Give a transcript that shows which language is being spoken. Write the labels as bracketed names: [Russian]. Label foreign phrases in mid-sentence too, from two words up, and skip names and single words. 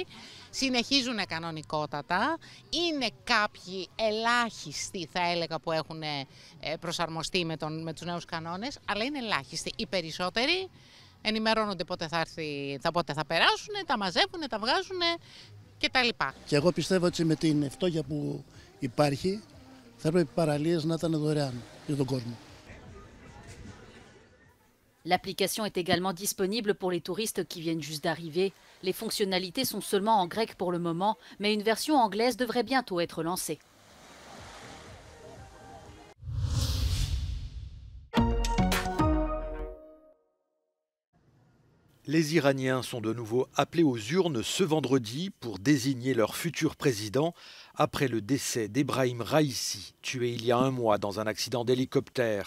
[Greek] Συνεχίζουν κανονικότατα. Είναι κάποιοι ελάχιστοι, θα έλεγα, που έχουν προσαρμοστεί με τους νέους κανόνες, αλλά είναι ελάχιστοι. Οι περισσότεροι ενημερώνονται πότε θα περάσουν, τα μαζεύουν, τα βγάζουν κτλ. Και εγώ πιστεύω ότι με την φτώχεια που υπάρχει θα έπρεπε οι παραλίες να ήταν δωρεάν για τον κόσμο. [French] L'application est également disponible pour les touristes qui viennent juste d'arriver. Les fonctionnalités sont seulement en grec pour le moment, mais une version anglaise devrait bientôt être lancée. Les Iraniens sont de nouveau appelés aux urnes ce vendredi pour désigner leur futur président après le décès d'Ebrahim Raïssi, tué il y a un mois dans un accident d'hélicoptère.